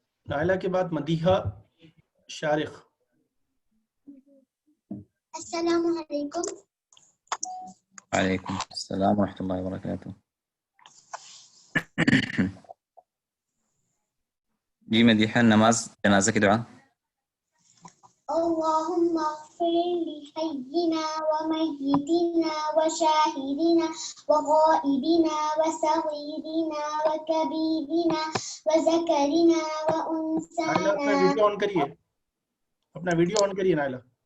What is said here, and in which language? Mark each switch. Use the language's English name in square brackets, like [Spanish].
[Hindi] Naila के बाद मदीहा शारिख। अस्सलामु अलैकुम। वालेकुम अस्सलाम व रहमतुल्लाहि व बरकातुहू। जी मदीहा नमाज जनाजा की दुआ। [Arabic] اللهم اغفر لحينا وميتنا وشاهدنا وغائبنا وصغيرنا وكبيرنا وذكرنا [Hindi] नाइला अपना [Arabic] وأنثانا. [Hindi] वीडियो ऑन करिए, अपना वीडियो ऑन करिए नाइला।